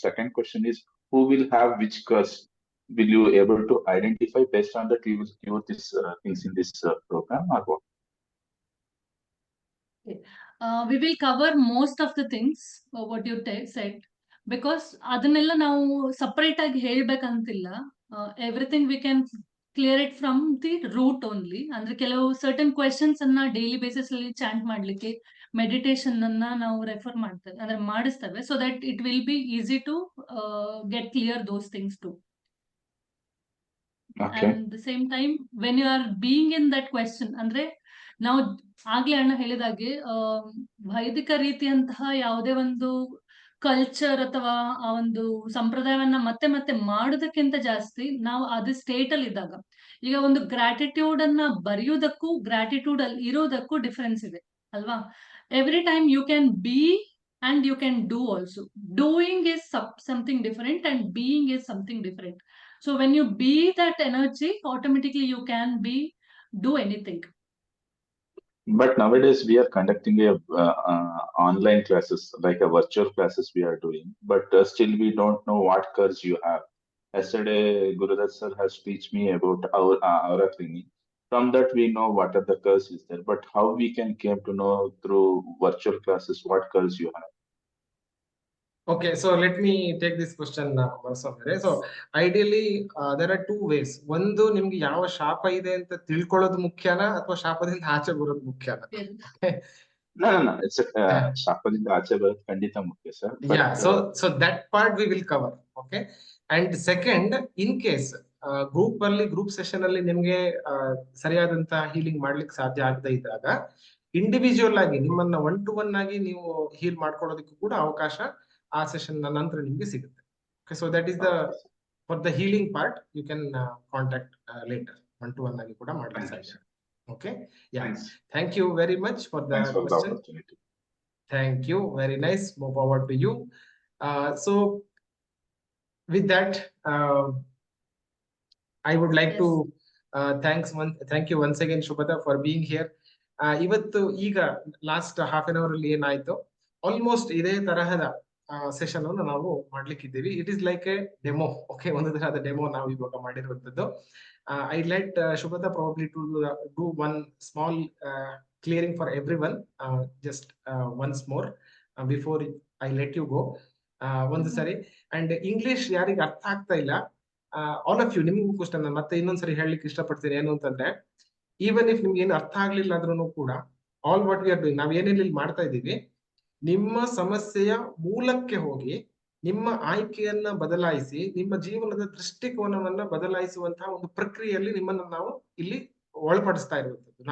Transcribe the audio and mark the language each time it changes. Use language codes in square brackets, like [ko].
[en] Second question is, who will have which curse? Will you able to identify based on that you will cure these things in this program or what? We will cover most of the things what you said because [kn] ಅದನ್ನೆಲ್ಲ ನಾವು separate ಆಗಿ ಹೇಳ್ಬೇಕಂತಿಲ್ಲ. [en] Everything we can clear it from the root only. [kn] ಅಂದ್ರೆ ಕೆಲವು certain questions ಅನ್ನ daily basis ಅಲ್ಲಿ chant ಮಾಡ್ಲಿಕ್ಕೆ meditation ಅನ್ನ ನಾವು ರೆಫರ್ ಮಾಡ್ತೇವೆ ಅಂದ್ರೆ ಮಾಡಿಸ್ತೇವೆ [en] So that it will be easy to get clear those things too. Okay. And the same time when you are being in that question [kn] ಅಂದ್ರೆ ನಾವು ಆಗ್ಲೇ ಅಣ್ಣ ಹೇಳಿದಾಗೆ ವೈದಿಕ ರೀತಿಯಂತಹ ಯಾವುದೇ ಒಂದು ಕಲ್ಚರ್ ಅಥವಾ ಆ ಒಂದು ಸಂಪ್ರದಾಯವನ್ನ ಮತ್ತೆ ಮತ್ತೆ ಮಾಡೋದಕ್ಕಿಂತ ಜಾಸ್ತಿ ನಾವು ಅದೇ ಸ್ಟೇಟ್ ಅಲ್ಲಿ ಇದ್ದಾಗ ಈಗ ಒಂದು ಗ್ರಾಟಿಟ್ಯೂಡ್ ಅನ್ನ ಬರೆಯುವುದಕ್ಕೂ ಗ್ರಾಟಿಟ್ಯೂಡ್ ಅಲ್ಲಿ ಇರೋದಕ್ಕೂ ಡಿಫರೆನ್ಸ್ ಇದೆ ಅಲ್ವಾ. [en] Every time you can be and you can do also. Doing is something different and being is something different. So when you be that energy, automatically you can do anything. But nowadays we are conducting a online classes, like a virtual classes we are doing, but still we don't know what curse you have. Yesterday, Gurudat sir has teach me about our aura cleaning. From that we know what are the curse is there, but how we can came to know through virtual classes what curse you have. Okay, so let me take this question, Kumar Swami. So ideally there are two ways. [kn] ಒಂದು ನಿಮ್ಗೆ ಯಾವ ಶಾಪ ಇದೆ ಅಂತ ತಿಳ್ಕೊಳ್ಳೋದು ಮುಖ್ಯನಾ ಅಥವಾ ಶಾಪದಿಂದ ಆಚೆ ಬರೋದು ಮುಖ್ಯನಾ? [en] No. [kn] It's ಶಾಪದಿಂದ ಆಚೆ ಬರೋದು ಖಂಡಿತ ಮುಖ್ಯ sir. [en] Yeah, so that part we will cover. Okay, and second, in case [kn] group session ಅಲ್ಲಿ ನಿಮ್ಗೆ ಸರಿಯಾದಂತ ಹೀಲಿಂಗ್ ಮಾಡ್ಲಿಕ್ಕೆ ಸಾಧ್ಯ ಆಗದೆ ಇದ್ದಾಗ ಇಂಡಿವಿಜುವಲ್ ಆಗಿ ನಿಮ್ಮನ್ನ 1-to-1 ಆಗಿ ನೀವು ಹೀಲ್ ಮಾಡ್ಕೊಳ್ಳೋದಕ್ಕೂ ಕೂಡ ಅವಕಾಶ ಆ ಸೆಷನ್ ನಂತರ ನಿಮ್ಗೆ ಸಿಗುತ್ತೆ. [en] Okay, so that is the for the healing part you can contact later [kn] 1-to-1 ಆಗಿ ಕೂಡ ಮಾಡ್ಲಿಕ್ಕೆ ಸಾಧ್ಯ. [en] Okay, yeah. Thank you very much for the question. Thank you, very nice. More power to you. So with that I would like to thank you once again Shubhada for being here. [kn] ಇವತ್ತು ಈಗ last half an hour ಅಲ್ಲಿ ಏನಾಯ್ತು almost ಇದೇ ತರಹದ session ಅನ್ನು ನಾವು ಮಾಡ್ಲಿಕ್ಕಿದ್ದೀವಿ. [en] It is like a demo. [kn] Okay, ಒಂದು ತರಹದ ಡೆಮೋ ನಾವು ಇವಾಗ ಮಾಡಿರುವಂತದ್ದು. [en] I let Shubhada probably to do one small clearing for everyone, just once more before I let you go. [kn] ಒಂದು ಸರಿ ಅಂಡ್ ಇಂಗ್ಲಿಷ್ ಯಾರಿಗೆ ಅರ್ಥ ಆಗ್ತಾ ಇಲ್ಲ [en] all of you [kn] ನಿಮ್ಗೂ ಕೂಡ ನಾನು ಮತ್ತೆ ಇನ್ನೊಂದ್ಸರಿ ಹೇಳಲಿಕ್ಕೆ ಇಷ್ಟಪಡ್ತೀನಿ. ಏನು ಅಂತಂದ್ರೆ ಈವನ್ ಇಫ್ ನಿಮ್ಗೆ ಏನು ಅರ್ಥ ಆಗ್ಲಿಲ್ಲ ಅಂದ್ರೂ ಕೂಡ [en] all what we are doing, [kn] ನಾವ್ ಏನೇನು ಇಲ್ಲಿ ಮಾಡ್ತಾ ಇದೀವಿ, ನಿಮ್ಮ ಸಮಸ್ಯೆಯ ಮೂಲಕ್ಕೆ ಹೋಗಿ ನಿಮ್ಮ ಆಯ್ಕೆಯನ್ನ ಬದಲಾಯಿಸಿ ನಿಮ್ಮ ಜೀವನದ ದೃಷ್ಟಿಕೋನವನ್ನ ಬದಲಾಯಿಸುವಂತಹ ಒಂದು ಪ್ರಕ್ರಿಯೆಯಲ್ಲಿ ನಿಮ್ಮನ್ನ ನಾವು ಇಲ್ಲಿ ಒಳಪಡಿಸ್ತಾ ಇರುವಂತದ್ದು.